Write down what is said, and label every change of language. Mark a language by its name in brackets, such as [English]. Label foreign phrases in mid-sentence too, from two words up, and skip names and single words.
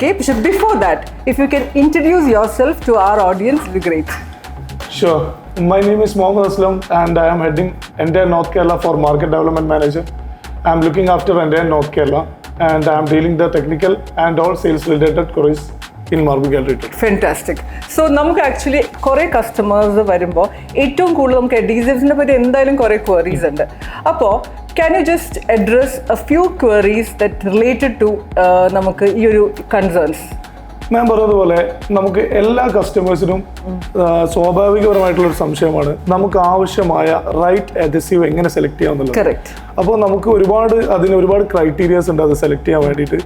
[English] But before that, if you can introduce yourself to our audience, it would be great. Sure. My name is Mohammed Aslam and I am heading entire North Kerala for Market Development Manager. I am looking after entire North Kerala and I am dealing the technical and all sales related queries in Marble Gallery. Fantastic. So we actually [Malayalam] കുറെ കസ്റ്റമേഴ്സ് വരുമ്പോ ഏറ്റവും കൂടൽ നമുക്ക് അഡ്ഹസീവ്സ് നെ പറ്റി എന്തായാലും കുറെ ക്വറീസ് ഉണ്ട്. [English] Appo can you just address a few queries that related to [Malayalam] നമുക്ക് ഈ ഒരു [English] concerns? [Malayalam] ഞാൻ പറഞ്ഞതുപോലെ നമുക്ക് എല്ലാ കസ്റ്റമേഴ്സിനും സ്വാഭാവികപരമായിട്ടുള്ളൊരു സംശയമാണ് നമുക്ക് ആവശ്യമായ [English] right adhesive [Malayalam] എങ്ങനെ സെലക്ട് ചെയ്യാമെന്നുള്ളത്. അപ്പോൾ നമുക്ക് അതിന് ഒരുപാട് ക്രൈറ്റീരിയാസ് ഉണ്ട് അത് സെലക്ട് ചെയ്യാൻ വേണ്ടിയിട്ട്.